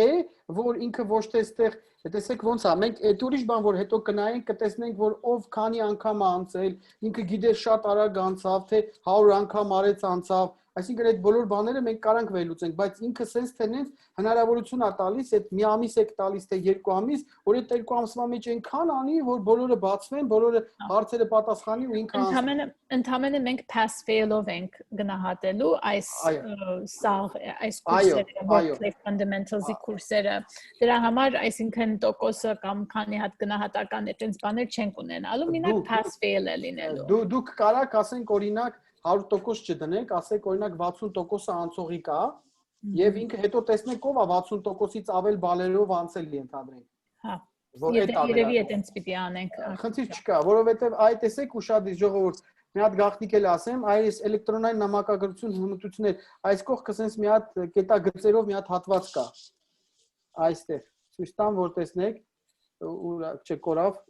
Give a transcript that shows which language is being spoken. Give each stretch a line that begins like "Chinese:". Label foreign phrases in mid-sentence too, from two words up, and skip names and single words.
Armenian: որ ինքը ոչ թե այստեղ տեսեք ոնց է մենք այդ ուրիշ բան որ հետո կնայենք կտեսնենք որ ով քանի անգամ է անցել ինքը գիտեր շատ արագ անցավ թե 100 անգամ արեց անցավ այսինքն այդ բոլոր բաները մենք կարանք վերլուծենք բայց ինքը sense թե հնարավորություն է տալիս այդ մի ամիս է տալիս թե 2 ամիս որ այդ 2 ամսվա մեջ այնքան անի որ բոլորը բացվեն բոլորը հարցերը պատասխանի ու ինքը ընդհանրապես մենք
English: pass fail-
Armenian: ով ենք գնահատելու այս կուրսերը
English: workplace fundamentals-
Armenian: ի կուրսերը դրա համար այսինքն տոկոսը կամ քանի հատ գնահատական այդպես բաներ չենք ունենալու մենակ
English: pass fail
Armenian: է լինելու դուք կարաք ասենք օրինակ 100% չդնեք, ասեք օրինակ 60%-ը անցողի կա, եւ ինքը հետո տեսնեք ով է 60%-ից ավել բալերով անցել ենթադրենք։ Հա։ Երևի այդպես պիտի անենք։ Խնդիր չկա, որովհետեւ այ տեսեք ուշադիր ժողովուրդ, մի հատ գաղտնիք էլ ասեմ, այս էլեկտրոնային նամակագրություն հմտություններ, այս կողքը sense մի հատ կետագծերով մի հատ հատված կա։ Այստեղ ցույց տամ, որ տեսնեք, ու չկորավ,